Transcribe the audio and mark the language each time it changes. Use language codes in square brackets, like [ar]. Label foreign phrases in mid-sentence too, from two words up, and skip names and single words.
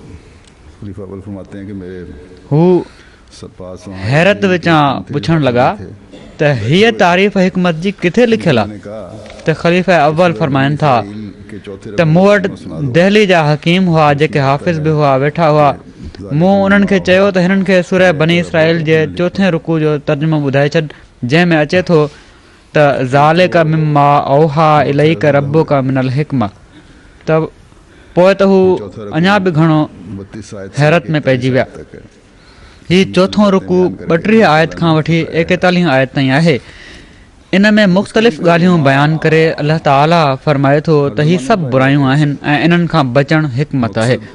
[sd] हू हैरत विचां पुछणु लॻा त हीअ तारीफ़ हिकमत जी किथे लिखियलु आहे त ख़लीफ़ा अव्वल फरमाइनि था त मूं वटि दहली जा हकीम हुआ जेके हाफ़िज़ बि हुआ वेठा हुआ मूं उन्हनि खे चयो त हिननि खे सूरह बनी इसराइल जे चोथें रुकू जो तर्जुमो ॿुधाए छॾ जंहिं में अचे थो त [ar] ذلك مما أوحى إليك ربك من الحكمة [sd] त पोइ त हू अञा बि घणो हैरत में पइजी विया हीउ चोथों रुकू 32 आयत खां वठी 41 आयत ताईं आहे इन में मुख़्तलिफ़ ॻाल्हियूं बयानु करे अल्लाह ताला फरमाए थो त हीअ सभु बुरायूं आहिनि ऐं इन्हनि खां बचणु हिकमत आहे